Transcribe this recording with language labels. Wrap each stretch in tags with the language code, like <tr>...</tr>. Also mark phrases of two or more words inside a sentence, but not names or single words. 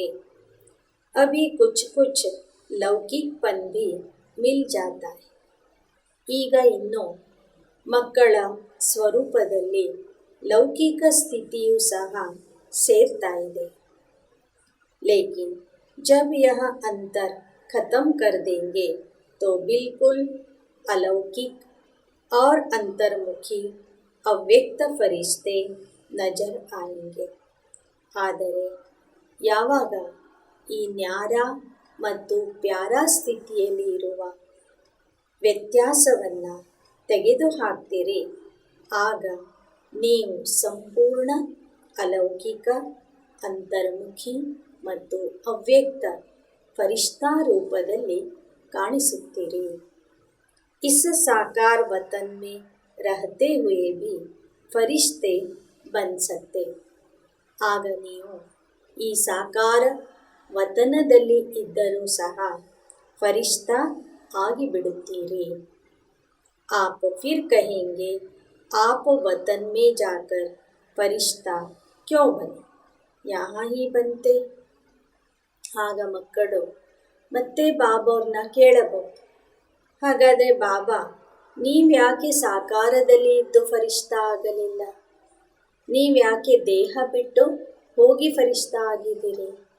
<hi>अभी कुछ कुछ लौकिकपन भी मिल जाता है.</hi> <kn>ಈಗ ಇನ್ನು ಮಕ್ಕಳ ಸ್ವರೂಪದಲ್ಲಿ ಲೌಕಿಕ ಸ್ಥಿತಿಯೂ ಸಹ ಸೇರ್ತಾ ಇದೆ.</kn> <hi>लेकिन जब यह अंतर खतम कर देंगे तो बिल्कुल अलौकिक और अंतर्मुखी अव्यक्त फरिश्ते नज़र आएंगे.</hi> <kn>ಆದರೆ ಯಾವಾಗ ಈ ನ್ಯಾರಾ ಮತ್ತು ಪ್ಯಾರಾ ಸ್ಥಿತಿಯಲ್ಲಿ ಇರುವ ವ್ಯತ್ಯಾಸವನ್ನು ತೆಗೆದುಹಾಕ್ತೀರಿ ಆಗ ನೀವು ಸಂಪೂರ್ಣ ಅಲೌಕಿಕ ಅಂತರ್ಮುಖಿ ಮತ್ತು ಅವ್ಯಕ್ತ ಫರಿಷ್ಠಾ ರೂಪದಲ್ಲಿ ಕಾಣಿಸುತ್ತೀರಿ.</kn> <hi>इस साकार वतन में रहते हुए भी फरिश्ते बन सकते.</hi> <kn>ಆಗ ನೀವು ಈ ಸಾಕಾರ ವತನದಲ್ಲಿ ಇದ್ದರೂ ಸಹ ಫರಿಷ್ಠಾ ಆಗಿಬಿಡುತ್ತೀರಿ.</kn> <hi>आप फिर कहेंगे आप वतन में जाकर फरिश्ता क्यों बने, यहाँ ही बनते.</hi> <kn>ಆಗ ಮಕ್ಕಳು ಮತ್ತೆ ಬಾಬಾವ್ರನ್ನ ಕೇಳಬಹುದು, ಹಾಗಾದರೆ ಬಾಬಾ ನೀವ್ಯಾಕೆ ಸಾಕಾರದಲ್ಲಿ ಇದ್ದು ಫರಿಷ್ಠಾ ಆಗಲಿಲ್ಲ, ನೀವ್ಯಾಕೆ ದೇಹ ಬಿಟ್ಟು ಹೋಗಿ ಫರಿಷ್ಠಾ ಆಗಿದ್ದೀರಿ.</kn>